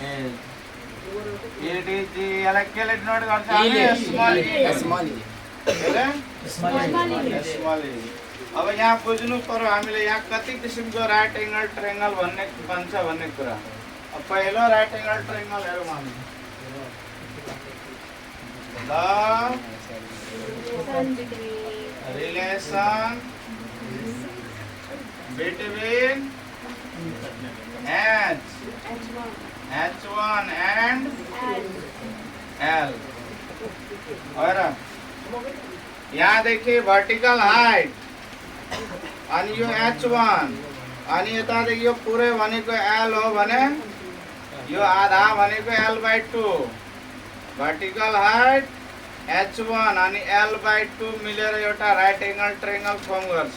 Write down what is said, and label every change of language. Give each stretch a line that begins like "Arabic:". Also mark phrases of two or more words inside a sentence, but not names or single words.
Nepali: एडीजी यसलाई केले नोट गर्छ हामी
English: small e. small e.
Nepali: अब यहाँ बुझ्नु पर्यो हामीले यहाँ कति किसिमको
English: right angle triangle
Nepali: भन्ने बन्छ भन्ने कुरा। अब पहिलो
English: right angle triangle
Nepali: हेरौँ हामी
English: relation between H1 and L।
Hindi: और यहाँ देखिए
English: vertical height
Nepali: अनि यो H1 अनि यता देखियो पुरै भनेको L हो भने यो आधा भनेको L/2
English: vertical height
Nepali: H1 अनि L/2 मिलेर एउटा
English: right angle triangle form
Nepali: गर्छ।